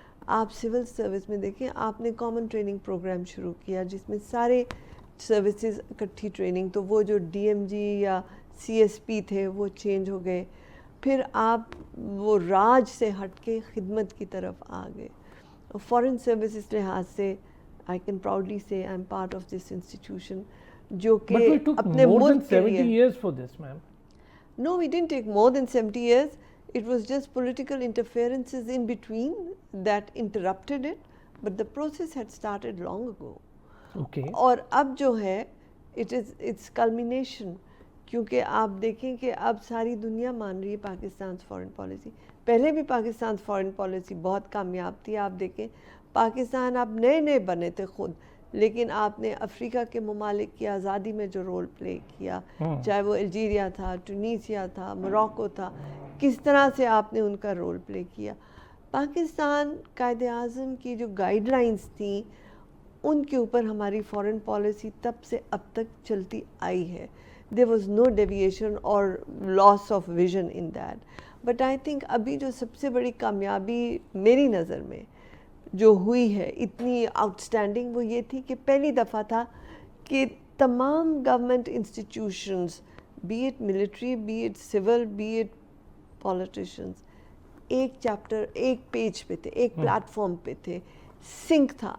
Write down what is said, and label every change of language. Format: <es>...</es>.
<ur>آپ civil service میں دیکھیں, آپ نے کامن ٹریننگ پروگرام شروع کیا جس میں سارے سروسز اکٹھی ٹریننگ, تو وہ جو ڈی ایم جی یا سی ایس پی تھے وہ چینج ہو گئے. پھر آپ وہ راج سے ہٹ کے خدمت کی طرف آ گئے. فارن سروس اس لحاظ سے</ur> <en>I can proudly سے I am part of this institution</en> <ur>جو کہ اپنے ملک کے لیے.</ur> <en>No, we didn't take more than 70 years. It was just political interferences in between that interrupted it, but the process had started long ago. Okay.</en> <ur>اور اب جو ہے</ur> <en>it's culmination,</en> <ur>کیونکہ آپ دیکھیں کہ اب ساری دنیا مان رہی ہے پاکستان فارن پالیسی. پہلے بھی پاکستان فارن پالیسی بہت کامیاب تھی. آپ دیکھیں پاکستان اب نئے بنے تھے خود, لیکن آپ نے افریقہ کے ممالک کی آزادی میں جو رول پلے کیا, چاہے وہ الجیریا تھا, ٹونیسیا تھا, موراکو تھا, کس طرح سے آپ نے ان کا رول پلے کیا. پاکستان قائد اعظم کی جو گائیڈ لائنز تھیں ان کے اوپر ہماری فارن پالیسی تب سے اب تک چلتی آئی ہے.</ur> <en>there was no deviation or loss of vision in that. but I think</en> <ur>ابھی جو سب سے بڑی کامیابی میری نظر میں جو ہوئی ہے اتنی آؤٹ اسٹینڈنگ, وہ یہ تھی کہ پہلی دفعہ تھا کہ تمام government institutions,</ur> <en>be it military, be it civil, be it politicians,</en> <ur>ایک چیپٹر ایک پیج پہ تھے, ایک پلیٹ فارم پہ تھے, سنک تھا.</ur>